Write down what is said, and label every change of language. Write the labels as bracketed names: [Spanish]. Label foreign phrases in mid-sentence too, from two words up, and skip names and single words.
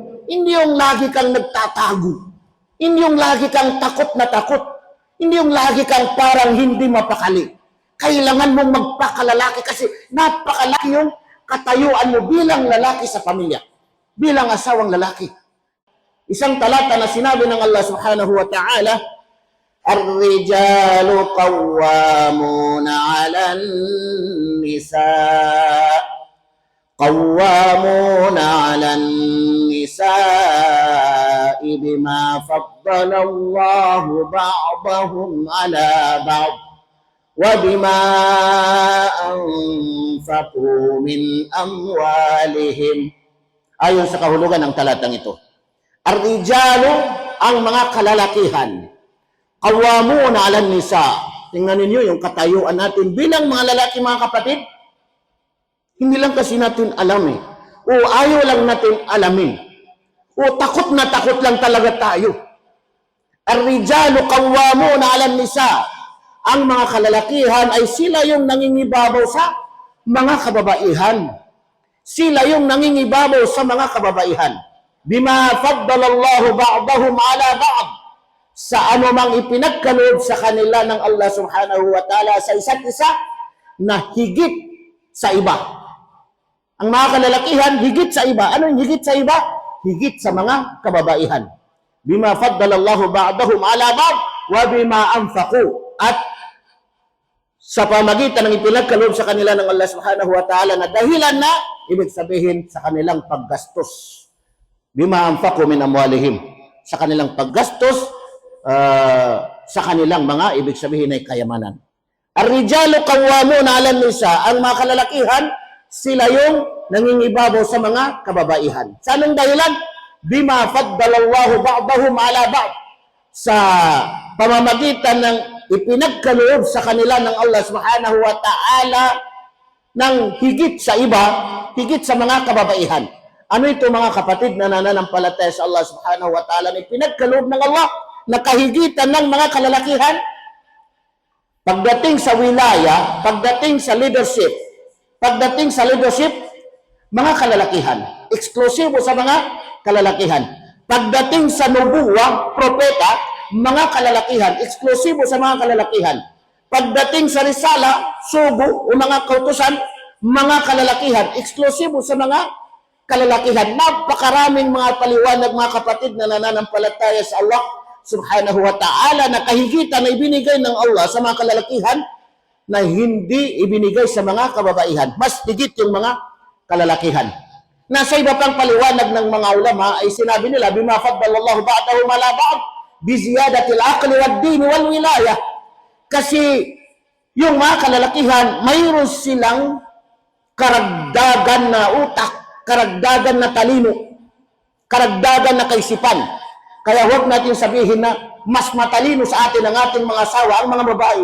[Filipino] Hindi yung lagi kang nagtatago. Hindi yung lagi kang takot na takot. Hindi yung lagi kang parang hindi mapakali. Kailangan mong magpakalalaki kasi napakalaki yung katayuan mo bilang lalaki sa pamilya. Bilang asawang lalaki. Isang talata na sinabi ng Allah [Arabic] سبحانه وتعالى، الرجال قوامون على النساء قوامون على النساء بما فضل الله بعضهم على بعض وبما أنفقوا من أموالهم. [Filipino] Ayon sa kahulugan ng talatang ito, ar-rijalu, ang mga kalalakihan, [Arabic] قوامون على النساء. [Filipino] Tingnan ninyo yung katayuan natin bilang mga lalaki, mga kapatid. Hindi lang kasi natin alam o ayaw lang natin alamin. O takot na takot lang talaga tayo. [Arabic] الرجال قوامون على النساء. [Filipino] Ang mga kalalakihan ay sila yung nangingibabaw sa mga kababaihan. Sila yung nangingibabaw sa mga kababaihan. [Arabic] بما فضل الله بعضهم على بعض. [Filipino] Sa anumang ipinagkaloob sa kanila ng Allah [Arabic] سبحانه وتعالى [Filipino] sa isa't isa na higit sa iba. Ang mga kalalakihan, higit sa iba. Ano yung higit sa iba? Higit sa mga kababaihan. [Arabic] بما فضل الله بعضهم على بعض وبما أنفقوا. [Filipino] At sa pamagitan ng ipinagkaloob sa kanila ng Allah [Arabic] سبحانه وتعالى [Filipino] na dahilan na, ibig sabihin sa kanilang paggastos. [Arabic] بما أنفقوا من أموالهم. [Filipino] Sa kanilang paggastos, sa kanilang mga, ibig sabihin ay kayamanan. [Arabic] الرجال قوامون على النساء. [Filipino] Ang mga kalalakihan, sila yung nangingibabaw sa mga kababaihan. Sa anong dahilan? [Arabic] بما فضل الله بعضهم على بعض. [Filipino] Sa pamamagitan ng ipinagkaloob sa kanila ng Allah [Arabic] سبحانه وتعالى [Filipino] ng higit sa iba, higit sa mga kababaihan. Ano ito, mga kapatid na nananampalataya sa Allah [Arabic] سبحانه وتعالى [Filipino] na ipinagkaloob ng Allah na kahigitan ng mga kalalakihan? Pagdating sa wilaya, pagdating sa leadership, mga kalalakihan, eksklusibo sa mga kalalakihan. Pagdating sa nubuwa, propeta, mga kalalakihan, eksklusibo sa mga kalalakihan. Pagdating sa risala, sugo o mga kautusan, mga kalalakihan, eksklusibo sa mga kalalakihan. Napakaraming mga paliwanag, mga kapatid na nananampalataya sa Allah [Arabic] سبحانه وتعالى [Filipino] na kahigitan na ibinigay ng Allah sa mga kalalakihan na hindi ibinigay sa mga kababaihan. Mas higit yung mga kalalakihan. Nasa iba pang paliwanag ng mga ulama ay sinabi nila, [Arabic] بما فضل الله بعضهم على بعض بزيادة العقل والدين والولاية. [Filipino] Kasi yung mga kalalakihan, mayroon silang karagdagan na utak, karagdagan na talino, karagdagan na kaisipan. Kaya huwag natin sabihin na mas matalino sa atin ang ating mga asawa, ang mga babae.